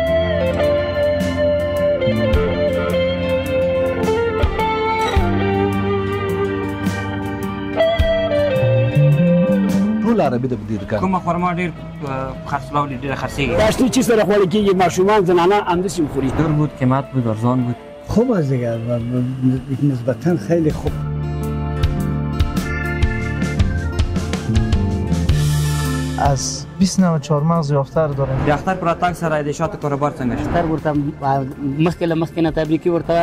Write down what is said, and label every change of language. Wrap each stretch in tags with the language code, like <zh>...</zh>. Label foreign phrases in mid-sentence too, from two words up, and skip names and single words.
<ps>ټول عربي ده په دې دوکان. کومه خرما ډېر خرڅلاو ډېره خرڅېږي؟ دا اشتي چې سره خوړل کېږي ماشومان زنانه همداسې خوري.</ps> <fa>دور بود، قیمت بود، ارزان بود. خوب است دیگه نسبتا خیلی خوب. از 20 نوع چهارمغز یافتر داریم.</fa> <ps>د اختر پر راتګ سره د شاتو کاروبار څنګه شو؟ اختر ورته مخکې له مخکې نه تبریکي ورته</ps>